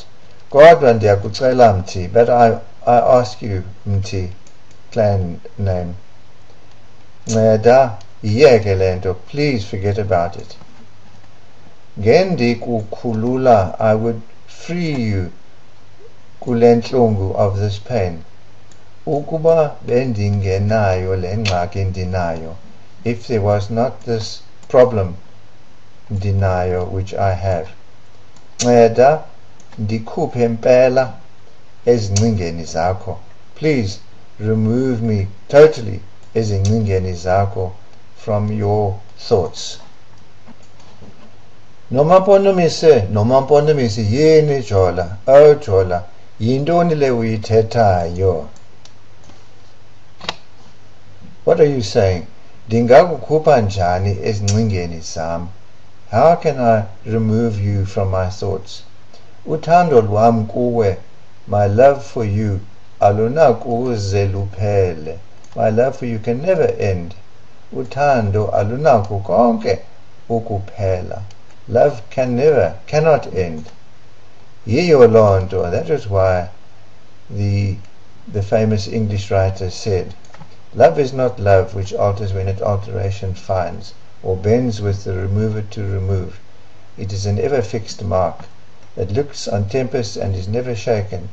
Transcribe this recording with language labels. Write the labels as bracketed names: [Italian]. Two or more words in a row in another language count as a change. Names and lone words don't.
[Xhosa] Kodwa ndiyakucela Mthi, [English] but I ask you, Mthi, clan name, [Xhosa] nceda iyeke lento, [English] please forget about it. Ngendikukhulula, I would free you kulentlungu of this pain. [Xhosa] Ukuba bendingenayo le ngxaki ndinayo, [English] if there was not this problem ndinayo which I have, [Xhosa] nceda ndikhuphe mpela ezingcingeni zakho. [English] Please remove me totally [Xhosa] ezingcingeni zakho [English] from your thoughts. [Xhosa] NomamPondomise yini Jola? Oh Jola, yintoni le uyithethayo? [English] What are you saying? [Xhosa] Ndingakukhupha njani ezingcingeni zam? [English] How can I remove you from my thoughts? [Xhosa] Uthando lwam kuwe, [English] my love for you, [Xhosa] alunakuze luphele. [English] My love for you can never end. [Xhosa] Uthando alunaku konke ukuphela. [English] Love cannot end. [Xhosa] Yiyo loo nto, [English] that is why the famous English writer said, love is not love which alters when its alteration finds, or bends with the remover to remove. It is an ever-fixed mark that looks on tempests and is never shaken.